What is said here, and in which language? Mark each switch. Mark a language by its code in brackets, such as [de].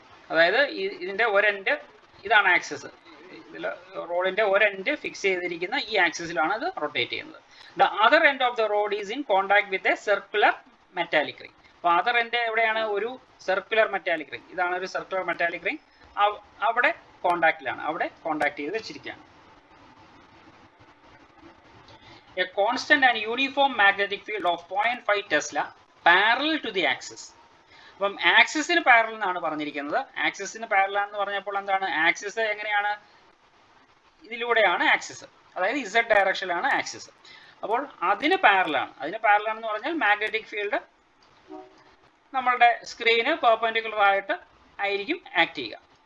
[ml] അതായത് ഇതിൻ്റെ ഒരെൻഡ് ഇതാണ് ആക്സിസ്. ഇതിൽ റോഡിൻ്റെ ഒരെൻഡ് ഫിക്സ് ചെയ്തിരിക്കുന്ന ഈ ആക്സിസിലാണ് അത് റൊട്ടേറ്റ് ചെയ്യുന്നത്. [en] The other end of the road is in contact with a circular metallic ring. [ml] അപ്പോൾ അതർ എൻഡ് എവിടെയാണ്? ഒരു സർക്കുലർ മെറ്റാലിക് റിംഗ്. ഇതാണ് ഒരു സർക്കുലർ മെറ്റാലിക് റിംഗ്. അവിടെ കോണ്ടാക്റ്റിലാണ്, അവിടെ കോണ്ടാക്ട് ചെയ്ത് വെച്ചിരിക്കുകയാണ്. [en] A constant and uniform magnetic field of 0.5 Tesla parallel to the axis. [ml] അപ്പം ആക്സിസിന് പാരലൽ എന്നാണ് പറഞ്ഞിരിക്കുന്നത്. ആക്സിസിന് പാരലൽ എന്ന് പറഞ്ഞപ്പോൾ എന്താണ്, ആക്സിസ് എങ്ങനെയാണ്, ഇതിലൂടെയാണ് ആക്സിസ്, അതായത് ഇസഡ് ഡയറക്ഷനിലാണ് ആക്സിസ്. അപ്പോൾ അതിന് പാരലാണ്. അതിന് പാരലാണെന്ന് പറഞ്ഞാൽ മാഗ്നറ്റിക് ഫീൽഡ് നമ്മളുടെ സ്ക്രീന് പെർപെൻഡിക്കുലർ ആയിട്ട് ആയിരിക്കും ആക്ട് ചെയ്യുക.